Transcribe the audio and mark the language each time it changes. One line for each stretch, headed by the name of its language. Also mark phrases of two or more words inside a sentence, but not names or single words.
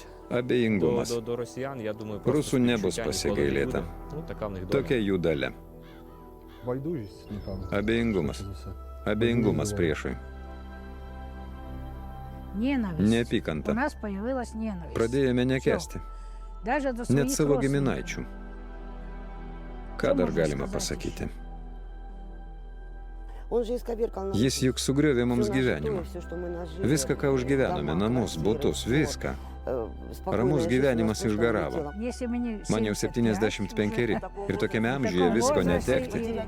Lithuanian: Abejingumas.
Ukrainian: До росіян, я думаю,
Lithuanian: Rusų nebus
Ukrainian: співчуття ніколи не
Lithuanian: pasigailėta.
Ukrainian: буде. Ну, така в них доля.
Lithuanian: Tokia jų dalia.
Ukrainian: Байдужість, напевно.
Lithuanian: Abejingumas. Abejingumas priešui.
Ukrainian: Ненависть.
Lithuanian: Neapykanta.
Russian: У нас появилась ненависть.
Lithuanian: Pradėjome nekesti.
Russian: Даже до
Lithuanian: Net
Russian: своих
Lithuanian: savo
Russian: родственников.
Lithuanian: giminaičių. Ką dar galima pasakyti? Jis juk sugriovė mums gyvenimą. Viską, ką užgyvenome, namus, butus, viską. Ramus gyvenimas išgaravo. Man jau 75 ir tokiame amžiuje visko netekti.